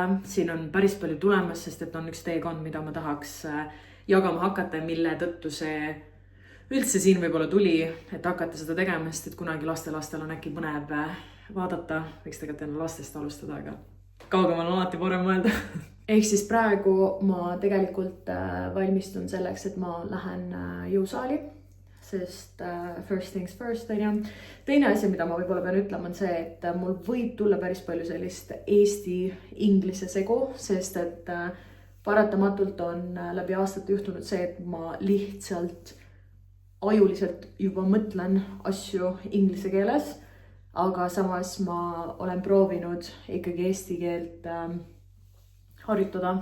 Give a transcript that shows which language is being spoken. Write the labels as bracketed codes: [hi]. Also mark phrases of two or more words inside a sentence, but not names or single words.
[et] Siin on päris palju tulemas, sest et on üks teekond, mida ma tahaks jagama hakata, mille tõttu see üldse siin võib-olla tuli, et hakata seda tegema, sest et kunagi lastel on äkki põnev vaadata. Võiks tegelikult enne lastest alustada, aga kaugemal on alati parem mõelda. Ehk siis praegu ma tegelikult valmistun selleks, et ma lähen jõusaali. [en] Sest first things first, [et] on ju. Teine asi, mida ma võib-olla pean ütlema, on see, et mul võib tulla päris palju sellist eesti-inglise segu, sest et paratamatult on läbi aastate juhtunud see, et ma lihtsalt ajuliselt juba mõtlen asju inglise keeles, aga samas ma olen proovinud ikkagi eesti keelt harjutada.